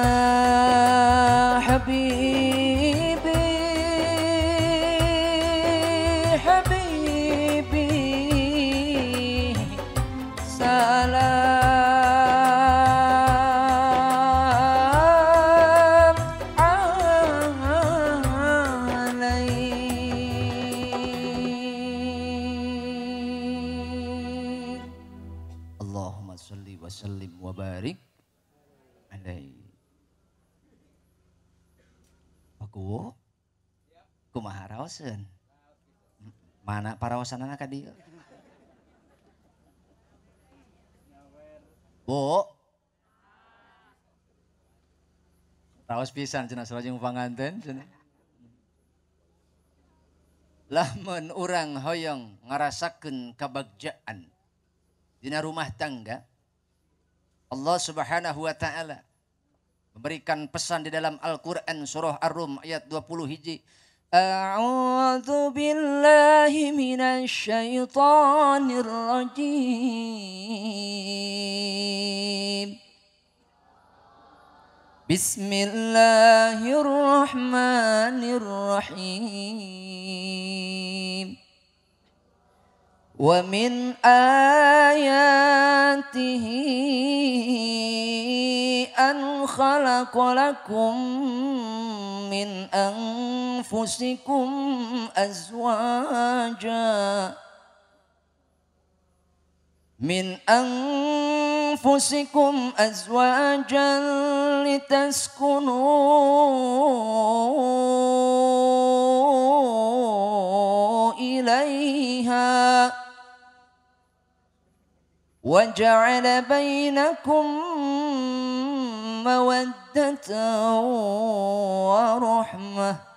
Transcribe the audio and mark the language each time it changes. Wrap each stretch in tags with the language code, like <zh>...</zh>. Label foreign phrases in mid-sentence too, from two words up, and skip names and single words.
<ar>حبيبي حبيبي سلام عليك. اللهم صل وسلم وبارك alaihi.</ar> <su>Aku kumaha raoseun? Mana paraosanana ka dieu? Bu. Raos pisan cenah sareng panganten cenah. Lamun urang hoyong ngarasakeun kabagjaan dina rumah tangga, Allah</su> <ar>سبحانه وتعالى</ar> <id>memberikan pesan di dalam</id> <su>Al-Qur'an surah Ar-Rum ayat 20 hiji.</su> <ar>أعوذ بالله من الشيطان الرجيم. بسم الله الرحمن الرحيم. ومن آياته أن خلق لكم من أنفسكم أزواجا لتسكنوا إليها وجعل بينكم مودة ورحمة.</ar>